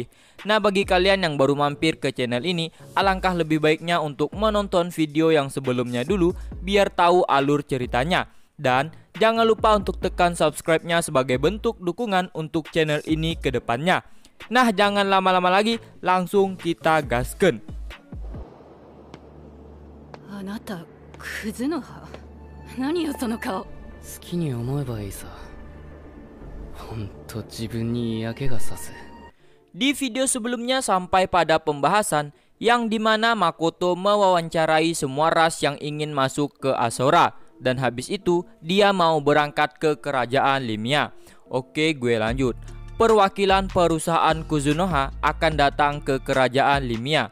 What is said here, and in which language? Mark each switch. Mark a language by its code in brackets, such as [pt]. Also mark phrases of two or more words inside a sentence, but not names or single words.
[id] Nah, bagi kalian yang baru mampir ke channel ini, alangkah lebih baiknya untuk menonton video yang sebelumnya dulu biar tahu alur ceritanya. Dan jangan lupa untuk tekan subscribe-nya sebagai bentuk dukungan untuk channel ini ke depannya. Nah, jangan lama-lama lagi, langsung kita gasken. [ja] あなた、クズの葉。何よその顔。好きに思えばいいさ。ほんと自分に嫌気がさす。 [id] Di video sebelumnya sampai pada pembahasan yang dimana Makoto mewawancarai semua ras yang ingin masuk ke Asora, dan habis itu dia mau berangkat ke kerajaan Limia. Oke, gue lanjut. Perwakilan perusahaan Kuzunoha akan datang ke kerajaan Limia.